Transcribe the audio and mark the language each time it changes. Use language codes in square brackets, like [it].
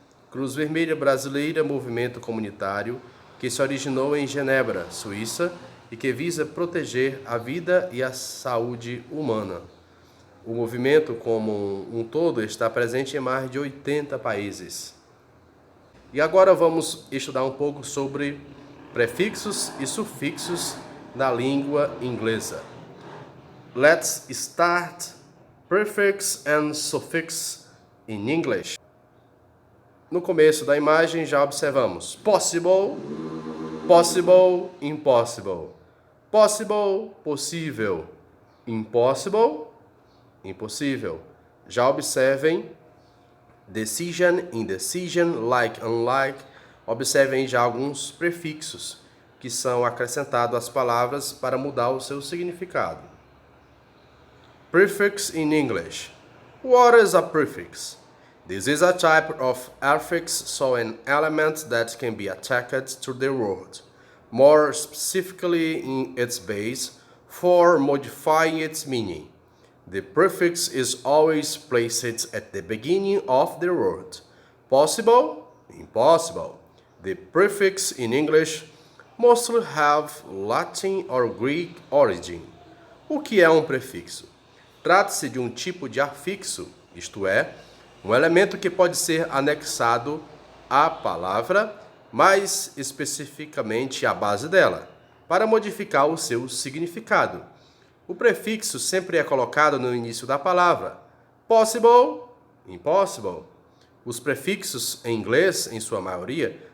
[pt] Cruz Vermelha Brasileira, movimento comunitário que se originou em Genebra, Suíça, e que visa proteger a vida e a saúde humana. O movimento como um todo está presente em mais de 80 países. E agora vamos estudar um pouco sobre prefixos e sufixos na língua inglesa. [en] Let's start prefix and suffix in English. [pt] No começo da imagem já observamos possible, possible, impossible. Possible, possível. Impossible, impossível. Já observem decision, indecision, like, unlike. Observem já alguns prefixos que são acrescentados às palavras para mudar o seu significado. [en] Prefix in English. What is a prefix? This is a type of affix, so an element that can be attached to the word, more specifically in its base, for modifying its meaning. The prefix is always placed at the beginning of the word. Possible, impossible. The prefix in English mostly have Latin or Greek origin. [pt] O que é um prefixo? Trata-se de um tipo de afixo, isto é, um elemento que pode ser anexado à palavra, mais especificamente à base dela, para modificar o seu significado. O prefixo sempre é colocado no início da palavra. Possible, impossible. Os prefixos em inglês, em sua maioria,